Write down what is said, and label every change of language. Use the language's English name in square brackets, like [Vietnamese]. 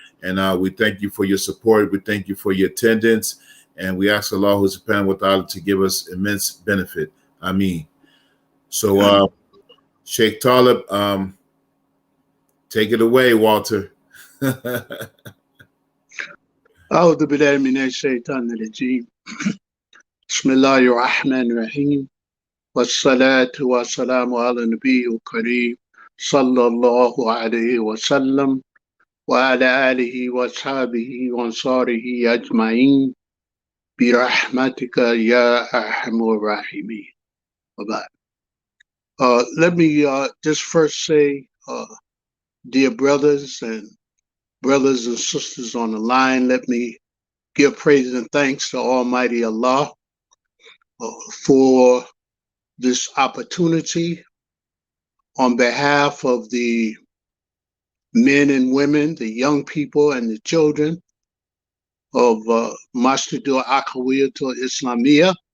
[English] And we thank you for your support. We thank you for your attendance. And we ask Allah subhanahu wa ta'ala to give us immense benefit. Amin. So, Sheikh Talib, take it away, Walter. [Arabic] أعوذ بالله من الشيطان الرجيم بسم الله الرحمن الرحيم والصلاة والسلام على النبي الكريم صلى الله عليه وسلم وعلى آله وصحبه وأنصاره أجمعين برحمتك يا أرحم الراحمين. [English] Let me just first say, dear brothers and sisters on the line, let me give praise and thanks to Almighty Allah for this opportunity on behalf of the men and women, the young people and the children of Masjidul Akhawiyatul Islamiyah,